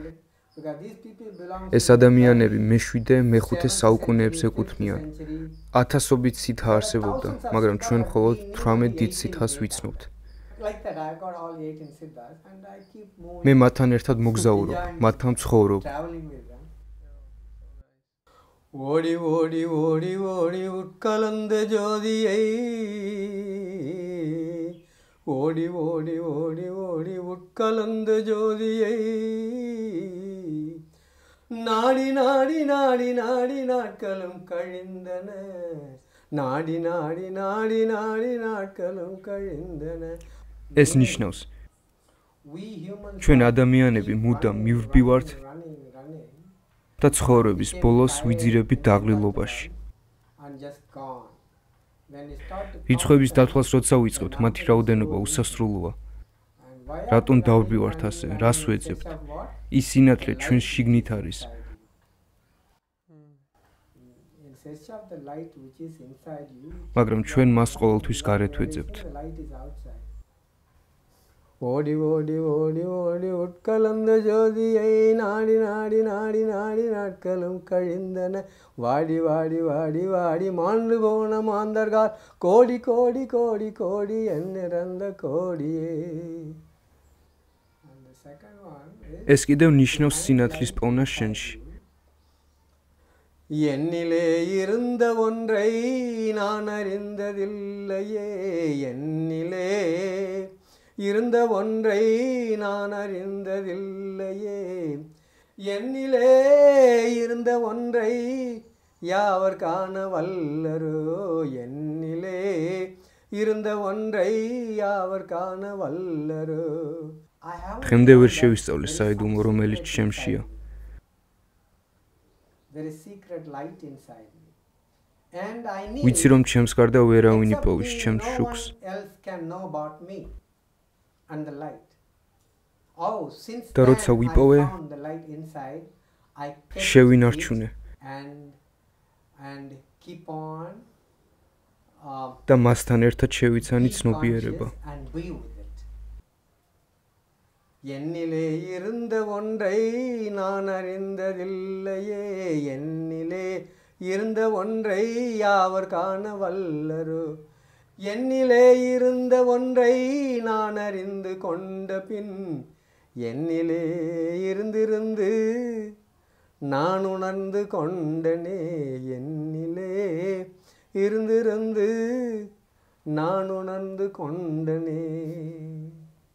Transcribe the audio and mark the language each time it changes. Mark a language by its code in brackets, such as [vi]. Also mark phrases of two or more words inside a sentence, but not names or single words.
[ka] ეს ადამიანები მე-7-მე-5 საუკუნეებს ეკუთვნიან. ათასობით სითა არსებობდა, მაგრამ ჩვენ მხოლოდ 18 დიდ სითას ვიცნობთ. მე მათთან ერთად მოგზაურობ, მათთან ცხოვრობ. [ta] ஓடி ஓடி ஓடி ஓடி உட்கலந்த ஜோதியை, ஓடி ஓடி ஓடி ஓடி உட்கலந்த ஜோதியை, நாடி நாடி நாடி நாடி நாட்களும் கழிந்தன, நாடி நாடி நாடி நாடி நாட்களும் கழிந்தன. [ka] ეს ნიშნავს, ჩვენ ადამიანები მუდამ მივრბივართ და ცხოვრების ბოლოს ვიძირებით დაღლილობაში. რიცხვების დათვლას როცა ვიწყებთ, მათი რაოდენობა უსასრულოა. რატომ დავრბივართ ასე? რას ვეძებთ? ის სინათლე ჩვენს შიგნით არის. მაგრამ ჩვენ მას ყოველთვის გარეთ ვეძებთ. [ta] ஓடி ஓடி ஓடி ஓடி உட்கலந்த ஜோதியை, நாடி நாடி நாடி நாடி நாட்களும் கழிந்தன, வாடி வாடி வாடி வாடி மாண்டு போன மாந்தர்கள் கோடி கோடி கோடி கோடி எண்ணிறந்த கோடியே. [ka] ეს კიდევ ნიშნავს სინათლის პოვნას შენში. [ta] என்னிலே இருந்த ஒன்றை நான் அறிந்ததில்லையே என்னிலே இருந்த ஒன்றை நான் அறிந்ததில்லையே என்னிலே இருந்த ஒன்றை யாவர் காண வல்லரோ என்னிலே இருந்த ஒன்றை யாவர் காண வல்லரோ [ka] დღემდე ვერ შევისწავლე საიდუმლო რომელიც ჩემშია [en] There is secret light inside me. And I need [ka] ვიცი რომ ჩემს გარდა ვერავინ იპოვის ჩემს შუქს [en] else can know about me and the light. Oh, since [ka] და როცა ვიპოვე [en] the light inside, I [ka] შევინარჩუნე [en] and keep on [ka] და მასთან ერთად შევიცანი ცნობიერება. [ta] என்னிலே இருந்த ஒன்றை நான் அறிந்ததில்லையே என்னிலே இருந்த ஒன்றை யாவர் காண வல்லரோ என்னிலே இருந்த ஒன்றை நான் அறிந்து கொண்ட பின் என்னிலே இருந்திருந்து நான் உணர்ந்து கொண்டனே என்னிலே இருந்திருந்து நான் உணர்ந்து கொண்டனே